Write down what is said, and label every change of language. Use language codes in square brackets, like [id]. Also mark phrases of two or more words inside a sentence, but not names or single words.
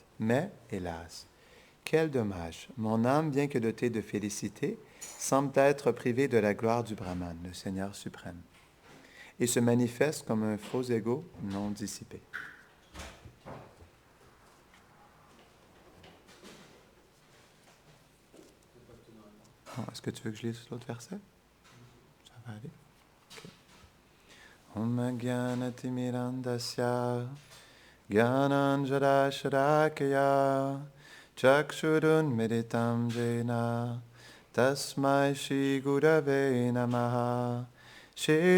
[fr] Mais, hélas, quel dommage! Mon âme, bien que dotée de félicité, semble être privée de la gloire du Brahman, le Seigneur suprême, et se manifeste comme un faux ego non dissipé. Est-ce que tu veux que je lise l'autre verset? Ça va aller? Okay. [sa] Om Jnanatimirandasya Jnananjara Chakshurun Meditam Jena Tasmai Shri Gurave Namaha Shri